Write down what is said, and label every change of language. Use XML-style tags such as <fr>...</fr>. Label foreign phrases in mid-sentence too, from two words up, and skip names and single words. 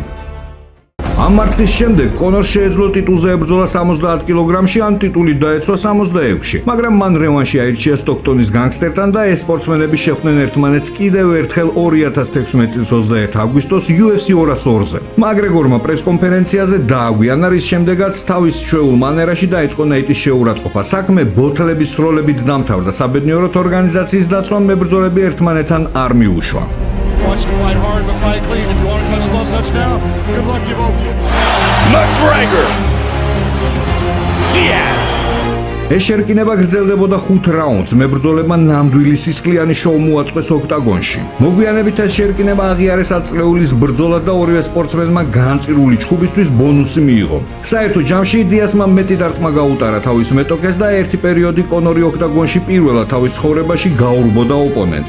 <ka>ამ მარცხის შემდეგ კონორს შეეძლო ტიტულზე ებრძოლა 70 კილოგრამში, ან ტიტულით დაეცვა 66-ში, მაგრამ მან რევანში აირჩია სტოქტონის განგსტერთან და ეს სპორტსმენები შეხვდნენ ერთმანეთს კიდევ ერთხელ 2016 წლის 21 აგვისტოს UFC 202-ზე. მაგრეგორმა პრესკონფერენციაზე დააგვიანა, რის შემდეგაც თავის ჩვეულ მანერაში დაიწყო ნეიტის შეურაცხყოფა. საქმე ბოთლების სროლებით დამთავრდა. საბედნიეროდ ორგანიზაციის დაცვამ მებრძოლები ერთმანეთთან არ მიუშვა.</ka> <en>Watch him fight hard, but fight clean. If you want to touch gloves, touch now. Good luck, you both. McGregor. Diaz.</en> <ka>ეს შერკინება გრძელდებოდა 5 რაუნდს. მებრძოლებმა ნამდვილი სისხლიანი შოუ მოაწყვეს ოქტაგონში. მოგვიანებით ეს შერკინება აღიარეს აწლეულის ბრძოლად და ორივე სპორტსმენმა განწირული ჩხუბისთვის ბონუსი მიიღო. საერთო ჯამში დიასმა მეტი დარტყმა გაუტარა თავის მეტოქეს და ერთი პერიოდი კონორი ოქტაგონში პირველად თავის ცხოვრებაში გაურბოდა ოპონენტს.</ka>